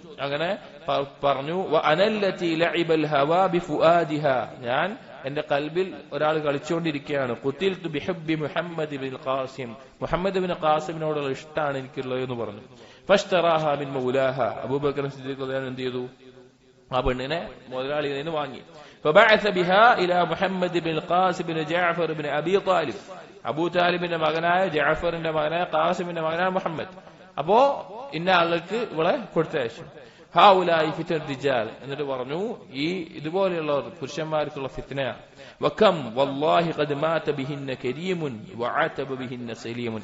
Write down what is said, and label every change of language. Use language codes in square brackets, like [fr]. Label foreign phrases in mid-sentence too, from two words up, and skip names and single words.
[ml] അങ്ങനെ പറഞ്ഞു, ഞാൻ എന്റെ കൽബിൽ ഒരാൾ കളിച്ചുകൊണ്ടിരിക്കുകയാണ്. [ar] قتلت بحب محمد بن القاسم, [ml] മുഹമ്മദ് ഇബ്നു ഖാസിമിനോടുള്ള ഇഷ്ടമാണ് എനിക്കുള്ളത് എന്ന് പറഞ്ഞു. [ar] فاشتراها من مولاها, [ml] അബൂബക്കർ സിദ്ദീഖ് റളിയല്ലാഹു എന്ത് ചെയ്തു, ആ പെണ്ണിനെ മുതലാളിയിൽ നിന്ന് വാങ്ങി. [ar] فبعث بها الى محمد بن القاسم بن جعفر بن ابي طالب, [ml] അബൂ താലിബിന്റെ മകനായ ജഅഫറിന്റെ മകനായ ഖാസിമിന്റെ മകനായ മുഹമ്മദ്. അപ്പോ ഇന്ന ആളുകൾക്ക് ഇവളെ കൊടുത്തയച്ചു. [ar] هؤلاء فتنة الرجال, [ml] എന്നിട്ട് പറഞ്ഞു, ഈ ഇതുപോലെയുള്ളവർ പുരുഷന്മാർക്കുള്ള ഫിത്നയാണ്. [ar] وكم والله قد مات بهن كريم وعطب بهن سليم.